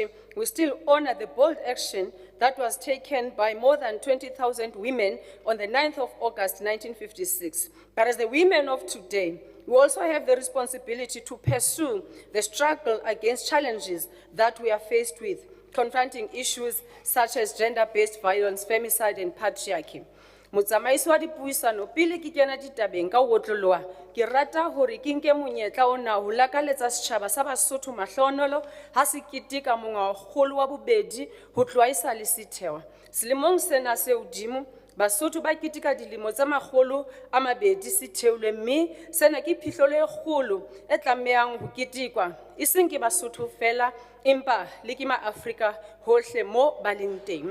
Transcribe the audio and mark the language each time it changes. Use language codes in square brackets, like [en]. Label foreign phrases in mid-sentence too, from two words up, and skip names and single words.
[en] We still honor the bold action that was taken by more than 20,000 women on the 9th of August, 1956. But as the women of today, we also have the responsibility to pursue the struggle against challenges that we are faced with, confronting issues such as gender-based violence, femicide, and patriarchy. [st] Motsamaisi wa dipuisano pele ke kena ditabeng ka otloloa ke rata hore ke nke monyetla ona ho lakaletsa setjhaba sa Basotho mahlonolo ha se keteka mongwaokgolo wa bobedi ho tloha esale se thewa. Selemong sena se hodimo Basotho ba keteka dilemo tsa makgolo a mabedi se theolwe, mme sena ke phihlelo e kgolo e tlamehang ho ketekwa e seng ke Basotho fela empa le ke ma-Afrika hohle mo ba leng teng.